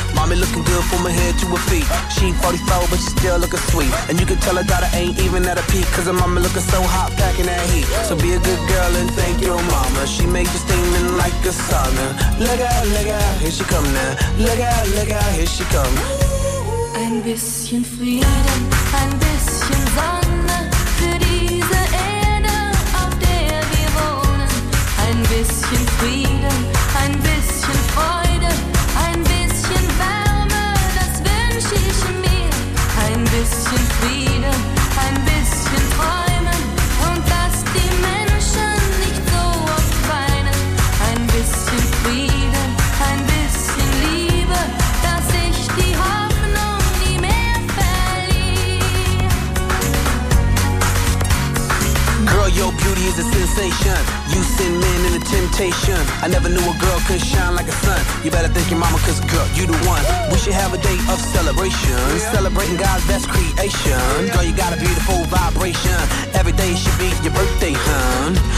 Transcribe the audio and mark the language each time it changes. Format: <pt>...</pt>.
<en>Mommy looking good from her head to her feet. She 44, but she still looking sweet. And you can tell her daughter ain't even at a peak, cause her mama looking so hot, packing that heat. So be a good girl and thank your mama. She make you steaming like a sauna. Look out, here she come now. Look out, here she come.</en> <de>Ein bisschen Frieden, ein bisschen Sonne für diese Erde, auf der wir wohnen. Ein bisschen Frieden, ein bisschen Freude, ein bisschen Wärme, das wünsch ich mir. Ein bisschen Frieden, ein bisschen Träumen, und dass die Menschen nicht so oft weinen. Ein bisschen Frieden, ein bisschen Liebe, dass ich die Hoffnung nie mehr verliere.</de> <en>Girl, your beauty is a sensation. You send men into temptation. I never knew a girl could shine like a sun. You better thank your mama, cause girl, you the one. We should have a day of celebration. Yeah. Celebrating God's best creation. Yeah. Girl, you got a beautiful vibration. Every day should be your birthday, hun.</en>